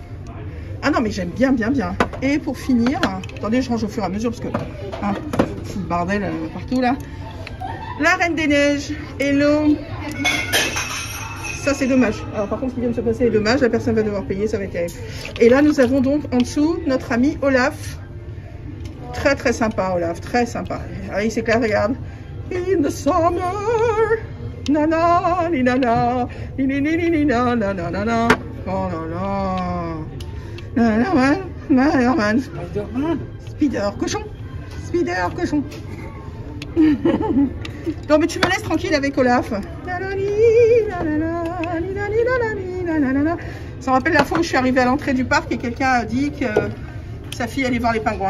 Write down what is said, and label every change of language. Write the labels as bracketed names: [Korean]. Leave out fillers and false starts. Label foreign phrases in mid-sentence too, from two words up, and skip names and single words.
[French] Ah non, mais j'aime bien, bien, bien. Et pour finir, attendez, je range au fur et à mesure parce que hein, fou le bordel partout là. La Reine des Neiges. Hello. Ça c'est dommage. Alors par contre, ce qui vient de se passer est dommage. La personne va devoir payer, ça va être terrible. Et là, nous avons donc en dessous notre ami Olaf. Très très sympa, Olaf, très sympa. Alors il s'éclate, regarde. [English] In the summer, nana, ni nana, ni ni ni ni ni na na na na na. [French] Oh là là. Spider-Man. Spider-Man. Spider cochon. Spider cochon. Non mais tu me laisses tranquille avec Olaf. Ça me rappelle la fois où je suis arrivée à l'entrée du parc et quelqu'un a dit que sa fille allait voir les pingouins.